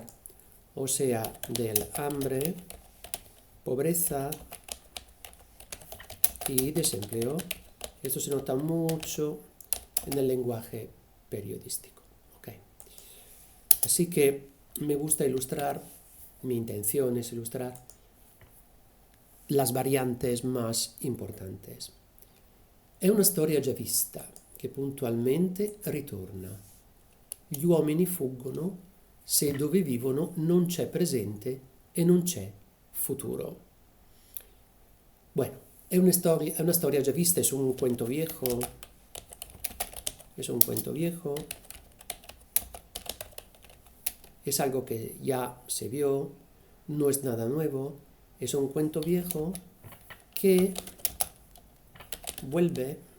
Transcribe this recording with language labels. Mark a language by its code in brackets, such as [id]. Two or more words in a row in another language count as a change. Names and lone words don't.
[es] O sea, del hambre, pobreza y desempleo. Esto se nota mucho en el lenguaje periodístico. ¿Okay? Así que me gusta ilustrar, mi intención es ilustrar las variantes más importantes. [it] È una storia già vista che puntualmente ritorna. Gli uomini fuggono se dove vivono non c'è presente e non c'è futuro. Bueno, è una storia già vista, [es] es un cuento viejo. Es un cuento viejo. Es algo que ya se vio, no es nada nuevo, es un cuento viejo que vuelve